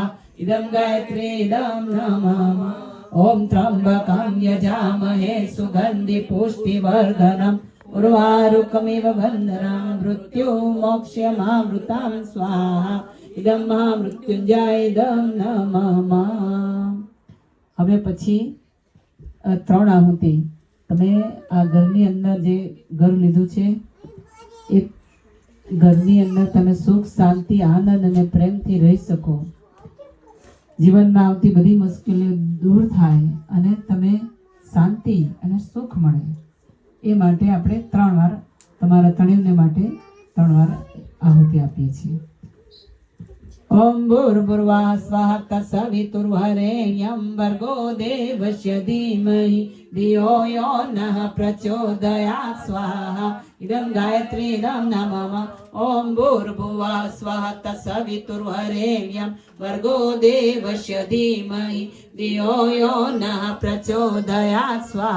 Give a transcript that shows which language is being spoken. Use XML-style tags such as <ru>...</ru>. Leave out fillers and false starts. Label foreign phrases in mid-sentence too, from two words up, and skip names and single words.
<sa>इदं गायत्री इदं नमः। ओम त्र्यंबकं यजामहे सुगंधि पुष्टिवर्धनम् उर्वारुकमिव बन्धनं मृत्युमोक्ष्यमामृतं स्वाहा। इदं महामृत्युंजय इदं नमः।</sa> <gu>હવે પછી 3 આહુતિ તમે આ ઘરની અંદર જે ઘર લીધું છે એ ઘરની અંદર તમે સુખ શાંતિ આનંદ અને પ્રેમથી રહી શકો। જીવનમાં આવતી બધી મુશ્કેલીઓ દૂર થાય અને તમે શાંતિ અને સુખ મળે એ માટે આપણે 3 વાર તમારા ત્રણેયને માટે 3 વાર આહુતિ આપીએ છીએ।</gu> <sa>ओम भूर्भुवः स्वः तत्सवितुर्वरेण्यं भर्गो देवस्य धीमहि धियो यो नः प्रचोदयात् स्वाहा। इदं गायत्री इदं नमः। ओम भूर्भुवः स्वः तत्सवितुर्वरेण्यं भर्गो देवस्य धीमहि धियो यो नः प्रचोदयात् स्वाहा।</sa>